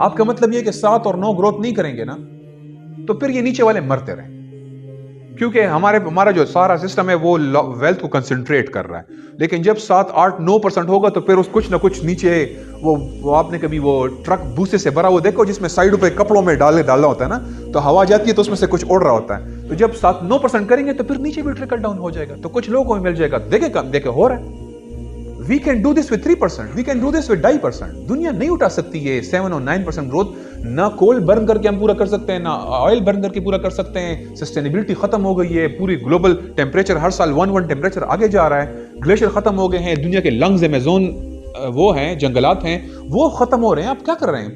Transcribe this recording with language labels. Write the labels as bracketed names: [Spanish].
[Hindi] आपका मतलब ये कि 7 और 9 ग्रोथ नहीं करेंगे ना, तो फिर ये नीचे वाले मरते रहें, क्योंकि हमारा जो सारा सिस्टम है वो वेल्थ को कंसंट्रेट कर रहा है। लेकिन जब 7, 8, 9% होगा तो फिर उस कुछ ना कुछ नीचे वो आपने कभी वो ट्रक भूसे से भरा वो देखो जिसमें साइडों पे कपड़ों में डालना होता है ना, तो हवा जाती है तो उसमें से कुछ उड़ रहा होता है। तो जब 7-9% करेंगे तो फिर नीचे भी ट्रिकल डाउन हो जाएगा, तो कुछ लोगों को मिल जाएगा। देखे हो रहा है। [English] We can do this with 3%, we can do this with 2.5%। [Hindi] दुनिया नहीं उठा सकती है 7 और 9% ग्रोथ। ना कोल बर्न करके हम पूरा कर सकते हैं, ना ऑयल बर्न करके पूरा कर सकते हैं। सस्टेनेबिलिटी खत्म हो गई है, पूरी ग्लोबल टेम्परेचर हर साल 1 टेम्परेचर आगे जा रहा है। ग्लेशियर खत्म हो गए हैं, दुनिया के लंग्स अमेज़न वो हैं, जंगलात हैं, वो खत्म हो रहे हैं। आप क्या कर रहे हैं?